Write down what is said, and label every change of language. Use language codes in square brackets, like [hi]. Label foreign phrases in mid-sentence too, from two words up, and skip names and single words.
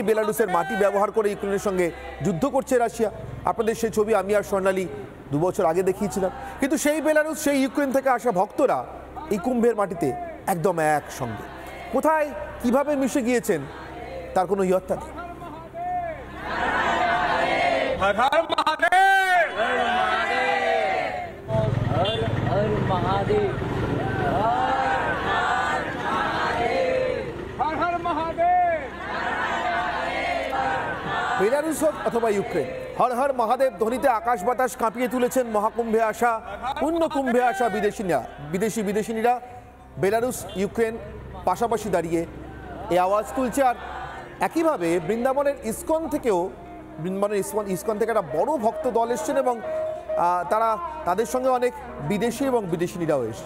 [bn] বেলারুসের মাটি ব্যবহার করে ইউক্রেনের সঙ্গে যুদ্ধ করছে রাশিয়া। আপনাদের সেই ছবি আমি আর স্বর্ণালী 2 বছর আগে দেখিয়েছিলাম। কিন্তু সেই বেলারুস, সেই ইউক্রেন থেকে আসা ভক্তরা এই কুম্ভের মাটিতে একদম একসঙ্গে। কোথায় কিভাবে মিশে গিয়েছেন তার কোনো ইয়ত্তা নেই। [hi] हर हर महादेव, हर हर महादेव, हर हर महादेव। [bn] বেলারুস হোক অথবা ইউক্রেন, হর হর মহাদেব ধ্বনিতে আকাশ বাতাস কাঁপিয়ে তুলেছেন মহাকুম্ভে আসা, পূর্ণকুম্ভে আসা বিদেশিনীরা। বেলারুস ইউক্রেন পাশাপাশি দাঁড়িয়ে এই আওয়াজ তুলছে। আর একইভাবে বৃন্দাবনের ইসকন থেকে একটা বড় ভক্ত দল এসছেন এবং তাদের সঙ্গে অনেক বিদেশি এবং বিদেশিনীরাও এসছে।